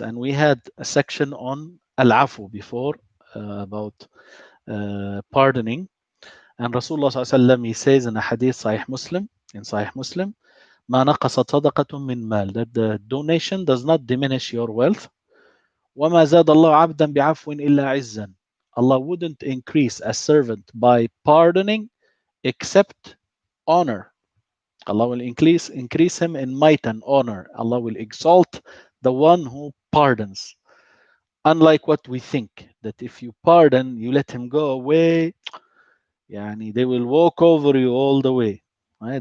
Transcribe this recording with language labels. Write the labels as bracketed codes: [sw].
[en] And we had a section on al-afu before, about pardoning. And Rasulullah sallallahu he says in a hadith in Sahih Muslim, [ar] ما نقصت صدقة من مال, [en] that the donation does not diminish your wealth. [ar] وما زاد الله عبدا بعفو إلا عزا. [en] Allah wouldn't increase a servant by pardoning except honor. Allah will increase him in might and honor. Allah will exalt the one who pardons. Unlike what we think, that if you pardon, you let him go away, they will walk over you all the way. Right?